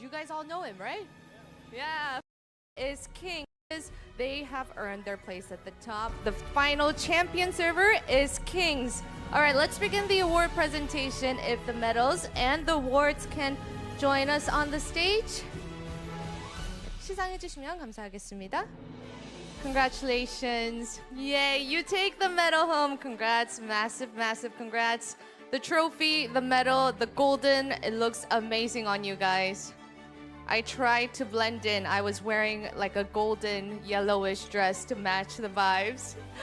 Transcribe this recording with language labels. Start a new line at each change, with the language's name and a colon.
English: You guys all know him, right? Yeah. Is King. They have earned their place at the top. The final champion server is Kings. All right, let's begin the award presentation. If the medals and the awards can join us on the stage.
Korean: 시상해 주시면 감사하겠습니다.
English: Congratulations. Yay, you take the medal home. Congrats, massive, massive congrats. The trophy, the medal, the golden, it looks amazing on you guys. I tried to blend in. I was wearing like a golden yellowish dress to match the vibes.